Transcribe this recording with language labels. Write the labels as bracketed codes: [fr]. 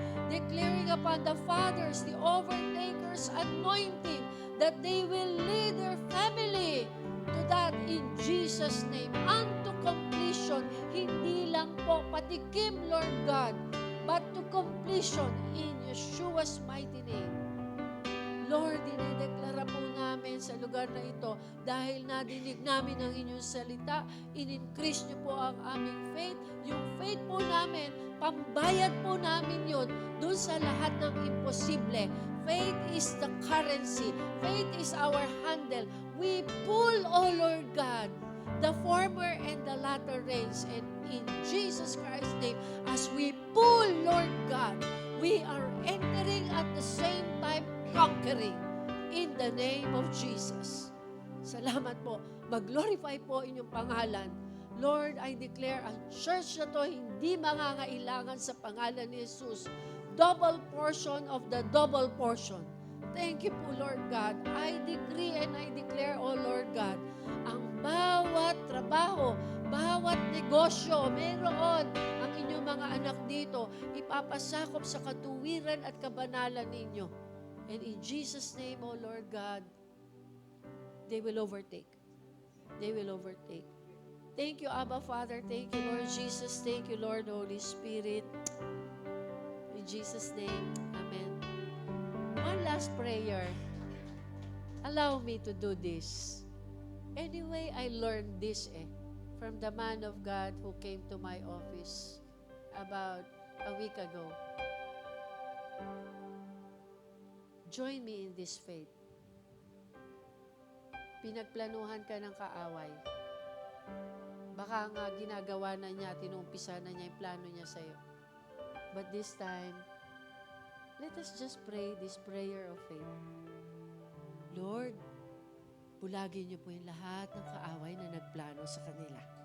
[en] Declaring upon the fathers the overtaker's anointing that they will lead their family to that in Jesus' name, unto completion, [tl] hindi lang po patikim, [en] Lord God, but to completion in Yeshua's mighty name. [tl] Lord, dinedeklara po namin sa lugar na ito, dahil nadinig namin ang inyong salita, in-increase niyo po ang aming faith. Yung faith po namin, pambayad po namin yun dun sa lahat ng imposible. [en] Faith is the currency. Faith is our handle. We pull, O Lord God, the former and the latter rains. And in Jesus Christ's name, as we pull, Lord God, we are entering at the same time conquering in the name of Jesus. [tl] Salamat po. Mag-glorify po inyong pangalan. [en] Lord, I declare [tl] ang church na to hindi mangangailangan sa pangalan ni Jesus. [en] Double portion of the double portion. thank you po, Lord God. I decree and I declare, O Lord God, [tl] ang bawat trabaho, bawat negosyo, meron ang inyong mga anak dito, ipapasakop sa katuwiran at kabanalan ninyo. [en] And in Jesus' name, O Lord God, they will overtake. They will overtake. Thank you, Abba Father. Thank you, Lord Jesus. Thank you, Lord Holy Spirit. In Jesus' name, amen. One last prayer. Allow me to do this. Anyway, I learned this from the man of God who came to my office about a week ago. Join me in this faith. [tl] Pinagplanuhan ka ng kaaway. Baka nga ginagawa na niya, tinumpisa na niya yung plano niya sa'yo. [en] But this time, let us just pray this prayer of faith. [tl] Lord, bulagin niyo po yung lahat ng kaaway na nagplano sa kanila.